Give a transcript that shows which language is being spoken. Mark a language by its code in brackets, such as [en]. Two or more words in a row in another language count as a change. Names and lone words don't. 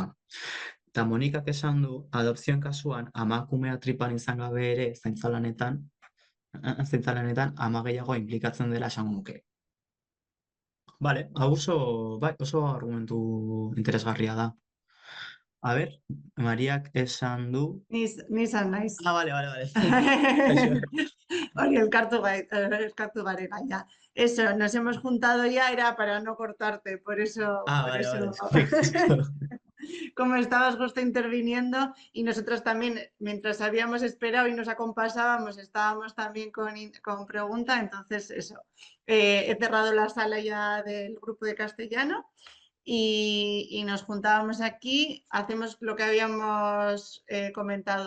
[eu] Eta Monikak esan du, adopzioen kasuan, amakumea tripan izan gabe ere zaintza lanetan ama gehiago inplikatzen dela esango nuke. Bale, hau oso argumentu interesgarria da. A ber, Mariak esan du... Nizan naiz. [es] Ah, vale. [eu] Hori elkartu garen gaia. [es] Eso, nos hemos juntado ya, era para no cortarte, por eso... Vale. Como estabas justo interviniendo y nosotros también, mientras habíamos esperado y nos acompasábamos, estábamos también con pregunta, entonces eso. He cerrado la sala ya del grupo de castellano y nos juntábamos aquí, hacemos lo que habíamos comentado.